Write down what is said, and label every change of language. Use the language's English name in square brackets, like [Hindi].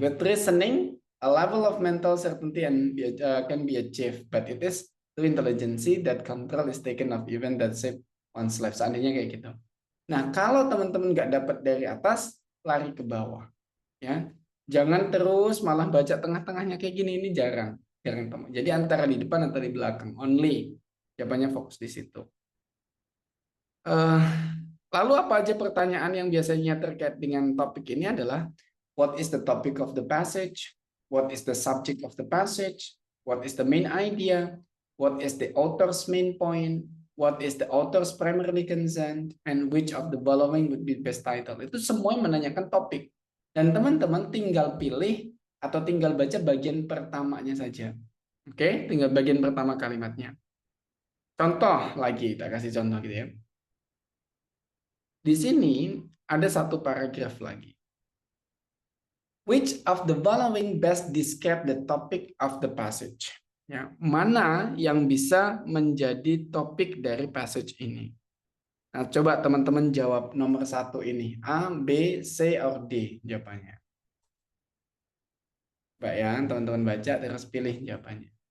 [English] With reasoning, a level of mental certainty can be achieved, but it is through intelligence that control is taken of event that shape one's life. [Indonesian] Seandainya kayak gitu. Nah, kalau teman-teman nggak dapat dari atas, lari ke bawah. Ya, jangan terus malah baca tengah-tengahnya kayak gini. Ini jarang, jarang teman. Jadi antara di depan atau di belakang. Only. Jawabannya fokus di situ. Lalu apa aja pertanyaan yang biasanya terkait dengan topik ini adalah [English] what is the topic of the passage? What is the subject of the passage? What is the main idea? What is the author's main point? What is the author's primary concern? And which of the following would be best title? [Indonesian] Itu semua menanyakan topik. Dan teman-teman tinggal pilih atau tinggal baca bagian pertamanya saja. Oke, tinggal bagian pertama kalimatnya. Contoh lagi, kita kasih contoh gitu ya. Di sini ada satu paragraf lagi. [English] Which of the following best describe the topic of the passage? [Indonesian] Ya, mana yang bisa menjadi topik dari passage ini? Nah, coba teman-teman jawab nomor satu ini. A, B, C, or D jawabannya. Baik ya, teman-teman baca terus pilih jawabannya.